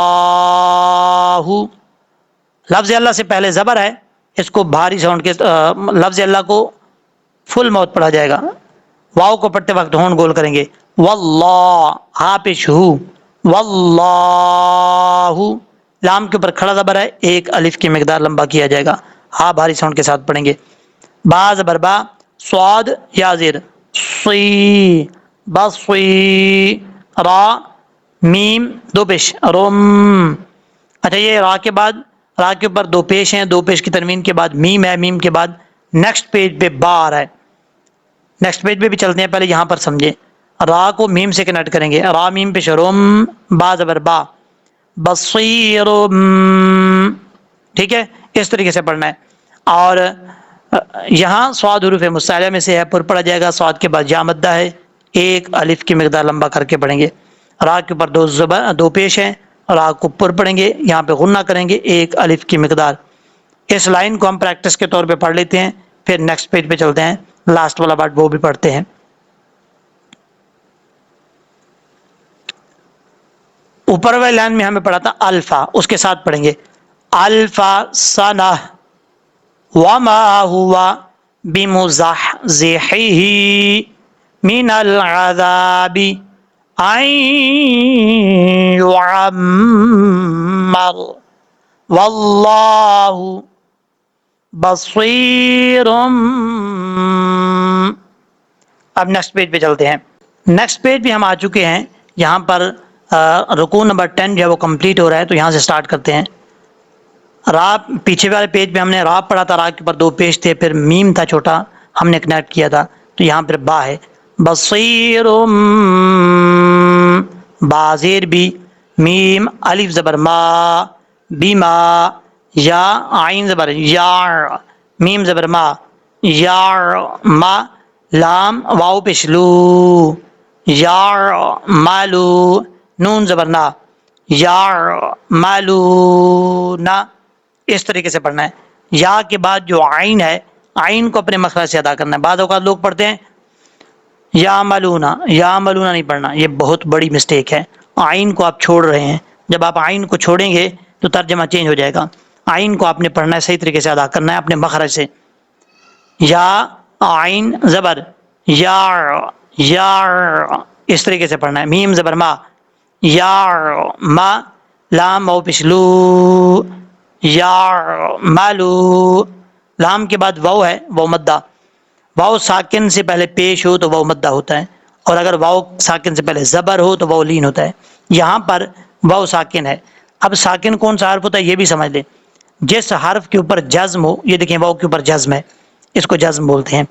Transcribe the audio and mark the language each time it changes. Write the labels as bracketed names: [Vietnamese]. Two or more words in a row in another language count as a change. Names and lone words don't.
[Urdu] لفظ اللہ سے پہلے زبر ہے، اس کو بھاری ساؤنڈ کے لفظ اللہ کو فل موت پڑھا جائے گا. واو کو پڑھتے وقت ہون گول کریں گے، واللہ. ہا پیش ہو، واللہ. لام کے اوپر کھڑا زبر ہے، ایک الف کی مقدار لمبا کیا جائے گا، ہا بھاری ساؤنڈ کے ساتھ پڑھیں گے. با زبر با، صاد یا زیر، صی، بصی. را میم دو پیش، روم. اچھا یہ را کے بعد، را کے اوپر دو پیش ہیں، دو پیش کی تنوین کے بعد میم ہے، میم کے بعد [English] next page [Urdu] پہ با آ رہا ہے. [English] next page [Urdu] پہ بھی چلتے ہیں، پہلے یہاں پر سمجھیں. را کو میم سے کنیکٹ کریں گے، را میم پیش روم، با زبر با، بصیر. ٹھیک ہے، اس طریقے سے پڑھنا ہے. اور یہاں صاد حروف مستعلیہ میں سے ہے، پر پڑھا جائے گا. صاد کے بعد یا مدہ ہے، ایک الف کی مقدار لمبا کر کے پڑھیں گے. را کے اوپر دو پیش ہیں، را کو پر پڑھیں گے، یہاں پہ غنہ کریں گے ایک الف کی مقدار. اس لائن کو ہم پریکٹس کے طور پہ پڑھ لیتے ہیں، پھر [English] next page [Urdu] پہ چلتے ہیں، لاسٹ والا پارٹ وہ بھی پڑھتے ہیں. اوپر والے لائن میں ہمیں پڑھا تھا الفا، اس کے ساتھ پڑھیں گے [Arabic] الفا سنہ وما ہوا بمزحزحہ من العذاب ان يعمر واللہ بصیر. [Urdu] اب [English] next page [Urdu] پہ چلتے ہیں. [English] next page [Urdu] بھی ہم آ چکے ہیں، یہاں پر رکوع نمبر 10 جو ہے وہ کمپلیٹ ہو رہا ہے، تو یہاں سے سٹارٹ کرتے ہیں. را پیچھے والے پیج پہ ہم نے را پڑھا تھا، را کے اوپر دو پیش تھے، پھر میم تھا چھوٹا، ہم نے کنیکٹ کیا تھا، تو یہاں پھر با ہے. بصیر، با زیر بی، میم الف زبر ما، بیما، یا عین زبر یا، میم زبر ما، یا ما، لام واو پشلو، یا مالو، نون زبر نا، یا مالو نا، اس طریقے سے پڑھنا ہے. یا کے بعد جو عین ہے، عین کو اپنے مخرج سے ادا کرنا ہے. بعض اوقات لوگ پڑھتے ہیں یا ملونا، یا ملونا نہیں پڑھنا، یہ بہت بڑی مسٹیک ہے. عین کو آپ چھوڑ رہے ہیں. جب آپ عین کو چھوڑیں گے تو ترجمہ چینج ہو جائے گا. عین کو آپ نے پڑھنا ہے، صحیح طریقے سے ادا کرنا ہے اپنے مخرج سے. یا عین زبر یا، یا اس طریقے سے پڑھنا ہے. میم زبر ما، یا ما، لام او پشلو، یا مالو، لام کے بعد واو ہے، واو مدہ. واو ساکن سے پہلے پیش ہو تو واو مدہ ہوتا ہے، اور اگر واو ساکن سے پہلے زبر ہو تو واو لین ہوتا ہے. یہاں پر واو ساکن ہے. اب ساکن کون سا حرف ہوتا ہے یہ بھی سمجھ لیں. جس حرف کے اوپر جزم ہو، یہ دیکھیں واو کے اوپر جزم ہے، اس کو جزم بولتے ہیں.